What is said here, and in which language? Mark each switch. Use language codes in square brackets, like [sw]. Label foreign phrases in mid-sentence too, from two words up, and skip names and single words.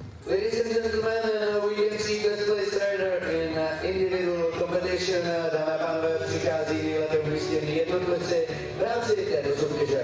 [en] Ladies and gentlemen, we can see first place rider in individual competition. [cs] Dámy a pánové, přichází nejlépe umístěný jednotlivci v rámci této soutěže.